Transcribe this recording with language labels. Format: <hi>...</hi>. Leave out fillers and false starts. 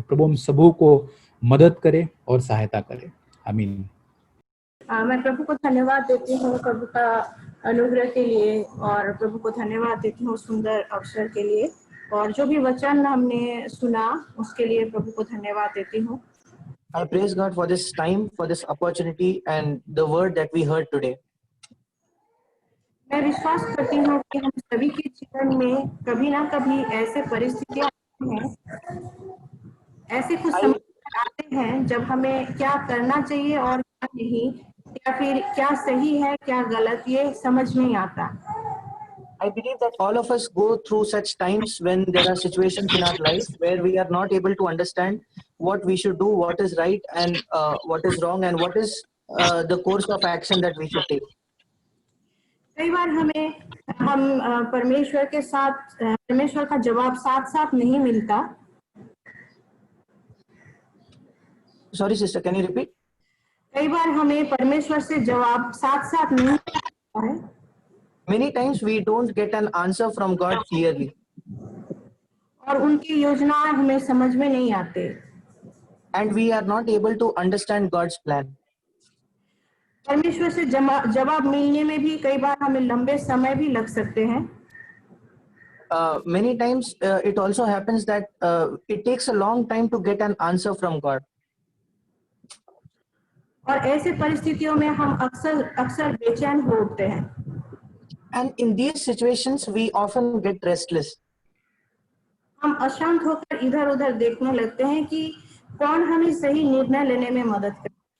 <hi>प्रभु हम सबों को मदद करे और सहायता करे। आमीन। मैं प्रभु को धन्यवाद देती हूँ प्रभु का अनुग्रह के लिए, और प्रभु को धन्यवाद देती हूँ सुंदर अवसर के लिए, और जो भी वचन हमने सुना उसके लिए प्रभु को धन्यवाद देती हूँ।</hi> <en>I praise God for this time, for this opportunity and the word that we heard today.</en> <hi>मैं विश्वास करती हूँ कि हम सभी के जीवन में कभी ना कभी ऐसे परिस्थितियां आती हैं, ऐसे कुछ समय आते हैं जब हमें क्या करना चाहिए और क्या नहीं, या फिर क्या सही है क्या गलत, ये समझ नहीं आता।</hi> <en>I believe that all of us go through such times when there are situations in our life where we are not able to understand what we should do, what is right and what is wrong, and what is the course of action that we should take.</en> <hi>कई बार हम परमेश्वर के साथ परमेश्वर का जवाब साथ साथ नहीं मिलता।</hi> <en>Sorry sister, can you repeat?</en> <hi>कई बार हमें परमेश्वर से जवाब साथ साथ नहीं मिलता है।</hi> <en>Many times we don't get an answer from God clearly.</en> <hi>और उनकी योजनाएं हमें समझ में नहीं आते।</hi> <en>And we are not able to understand God's plan.</en> <hi>परमेश्वर से जवाब मिलने में भी कई बार हमें लंबे समय भी लग सकते हैं।</hi> <en>Many times it also happens that it takes a long time to get an answer from God.</en> <hi>और ऐसे परिस्थितियों में हम अक्सर बेचैन हो उठते हैं।</hi> <en>And in these situations we often get restless.</en> <hi>हम अशांत होकर इधर उधर देखने लगते हैं कि कौन हमें सही निर्णय लेने में मदद करे।</hi>